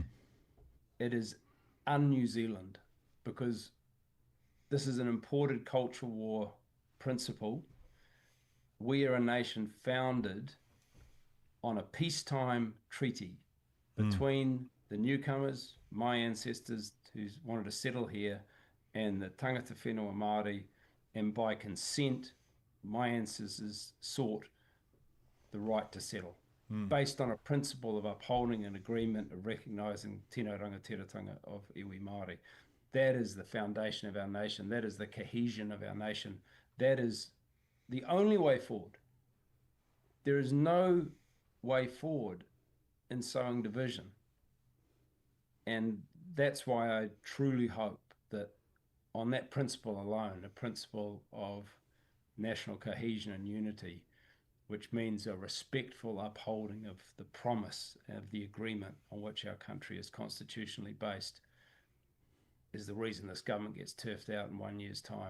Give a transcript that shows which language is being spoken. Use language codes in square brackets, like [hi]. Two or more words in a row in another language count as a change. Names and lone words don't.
[en] It is un-New Zealand because this is an imported cultural war principle. We are a nation founded on a peacetime treaty between the newcomers, my ancestors who wanted to settle here, and the [mi] tangata whenua Māori, [en] and by consent, my ancestors sought the right to settle, based on a principle of upholding an agreement of recognising [mi] tino rangatiratanga [en] of [mi] iwi Māori. [en] That is the foundation of our nation. That is the cohesion of our nation. That is the only way forward. There is no way forward in sowing division. And that's why I truly hope that on that principle alone, a principle of national cohesion and unity, which means a respectful upholding of the promise of the agreement on which our country is constitutionally based, is the reason this government gets turfed out in 1 year's time.